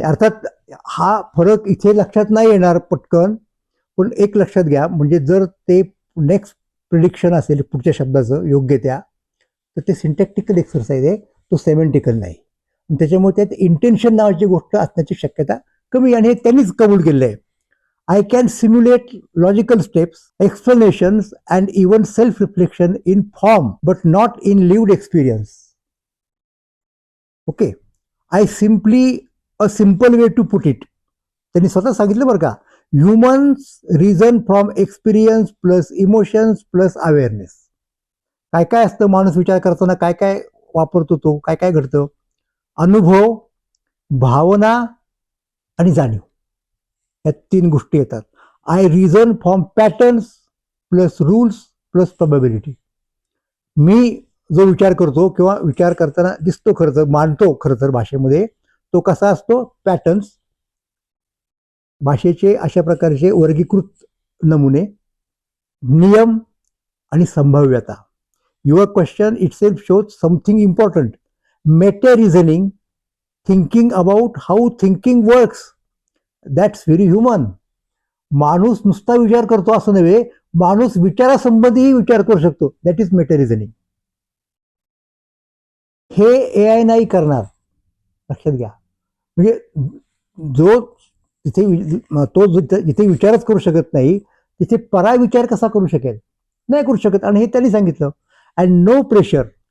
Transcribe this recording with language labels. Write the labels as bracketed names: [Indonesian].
[Marathi] अर्थात हा फरक इथे लक्षात नाही येणार पटकन, पण एक लक्षात घ्या, म्हणजे जर ते नेक्स्ट प्रिडिक्शन असेल पुढच्या शब्दाचं योग्य त्या, तर ते सिंटॅक्टिकल एक्सरसाइज आहे, तो सेमेंटिकल नाही. त्याच्यामुळे त्यात इंटेन्शन नावाची गोष्ट असण्याची शक्यता कमी, आणि हे त्यांनीच कबूल केलं आहे. [English] I can simulate logical steps, explanations, and even self-reflection in form, but not in lived experience. Okay. A simple way to put it. [Marathi] त्यांनी स्वतः सांगितलं बरं का, [English] Humans reason from experience plus emotions plus awareness. [Marathi] काय काय असतं माणूस विचार करताना, काय काय वापरतो तो, काय काय घडतं, अनुभव, भावना आणि जाणीव, या 3 गोष्टी येतात. [English] I reason from patterns plus rules plus probability. [Marathi] मी जो विचार करतो किंवा विचार करताना दिसतो खरं तर, मांडतो खरं तर भाषेमध्ये, तो कसा असतो, पॅटर्न्स, भाषेचे अशा प्रकारचे वर्गीकृत नमुने, नियम आणि संभाव्यता. [English] Your question itself shows something important. Meta reasoning, thinking about how thinking works, that's very human. [Marathi] माणूस नुसता विचार करतो असं नव्हे, माणूस विचारासंबंधीही विचार करू शकतो, [English] That is meta reasoning. [Marathi] हे AI नाही करणार, लक्षात घ्या. म्हणजे जो जिथे विचारच करू शकत नाही, तिथे पराविचार कसा करू शकेल, नाही करू शकत. आणि हे त्यांनी सांगितलं. [English] And no pressure.